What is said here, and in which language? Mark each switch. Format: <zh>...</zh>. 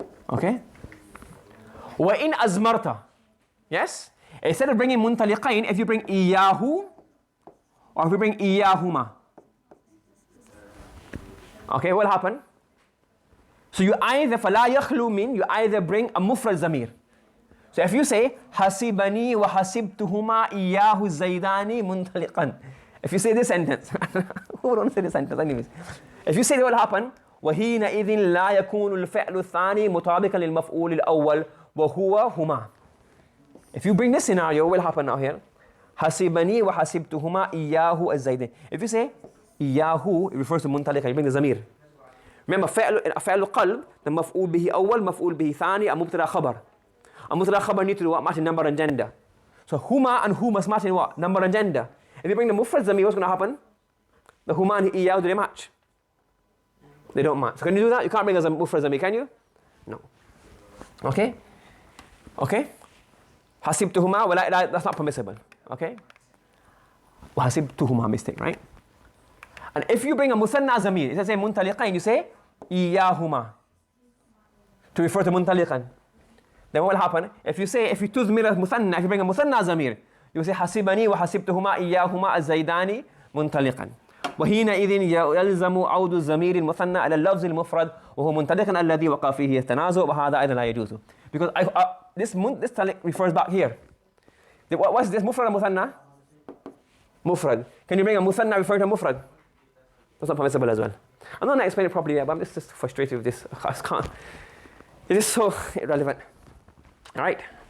<en>Okay?</en> <ar>وَإِنْ أَزْمَرْتَ.</ar> <en>Yes? Instead of bringing muntaliqain, if you bring iyahu, or if you bring iyahuma. Okay, what will happen? So you either,</en> <ar>فَلَا يَخْلُو مِن,</ar> <en>you either bring a mufrad zamir. So if you say,</en> <ar>حَسِبَنِي وَحَسِبْتُهُمَا إِيَّاهُ الزَّيْدَانِ مُنْطَلِقًا.</ar> <en>If you say this sentence, who would want to say this sentence anyways? If you say that, what will happen?</en> <ar>وَحِينَئِذٍ لَا يَكُونُ الْفِعْلُ الثَّانِي مُطَابِقًا لِلْمَفْعُولِ الْأَوَّلِ وَهُوَ هُمَا.</ar> <en>If you bring this scenario, what will happen now here?</en> <ar>حَسِبَنِي وَحَسِبْتُهُمَا إِيَّاهُ الزَّيْدَانِ.</ar> <en>If you say إِيَّاهُ, it refers to muntaliqa, you bring the zamir. Remember, فعل القلب, the مفعول به أول, مفعول به ثاني, and مبتدا خبر. And mubtada khabar need to do what? Match in number and gender. So huma and hu must match in what? Number and gender. If you bring the mufrad zamir, what's going to happen? The huma and iyahu, do they match? They don't match. So can you do that? You can't bring as a mufrad zamir, can you? No. Okay? Okay? Hasibtuhuma, well, that's not permissible. Okay? Well, hasibtuhuma, mistake, right? And if you bring a musanna zamir, it says muntaliqain, you say iyahuma to refer to muntaliqan. Then what will happen? If you tuzmir al-muthanna, if you bring a muthanna zamir, you say hasibani wa hasibtuhuma iyahuma az-zaydani muntaliqan.</en> <ar>وحينئذ يلزم عود الضمير المثنى على اللفظ المفرد وهو منطلقا الذي وقع فيه التنازع وهذا أيضا لا يجوز.</ar> <en>Because this taliq refers back here. What's this? Mufrad or muthanna? Mufrad. Can you bring a muthanna referring to mufrad? That's not permissible as well. I'm not going to explain it properly yet, but I'm just frustrated with this. I can't. It is so irrelevant. Right?</en>